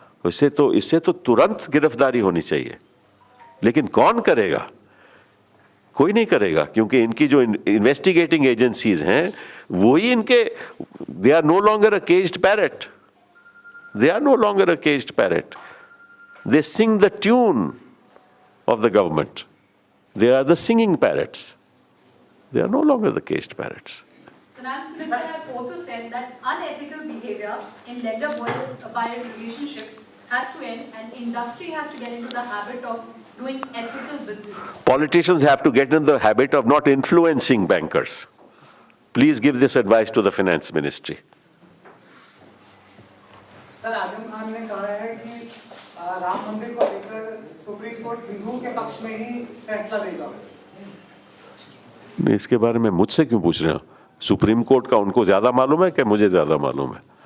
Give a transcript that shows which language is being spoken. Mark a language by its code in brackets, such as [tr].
[hi] इससे तो तुरंत गिरफ्तारी होनी चाहिए। लेकिन कौन करेगा? कोई नहीं करेगा, क्योंकि इनकी जो इन्वेस्टिगेटिंग एजेंसीज हैं वही इनके, [en] They are no longer a caged parrot, they are no longer a caged parrot, they sing the tune of the government. They are the singing parrots. They are no longer the caged parrots. Finance Minister has also said that unethical behavior in lender-buyer relationship has to end, and industry has to get into the habit of doing ethical business. Politicians have to get in the habit of not influencing bankers. Please give this advice to the Finance Ministry. [hi] Sir, Azam Khan ने कहा है कि राम मंदिर को लेकर supreme court के पक्ष में ही फैसला देगा। नहीं, इसके बारे में मुझसे क्यों पूछ रहे हो? सुप्रीम कोर्ट का उनको ज्यादा मालूम है कि मुझे ज्यादा मालूम है?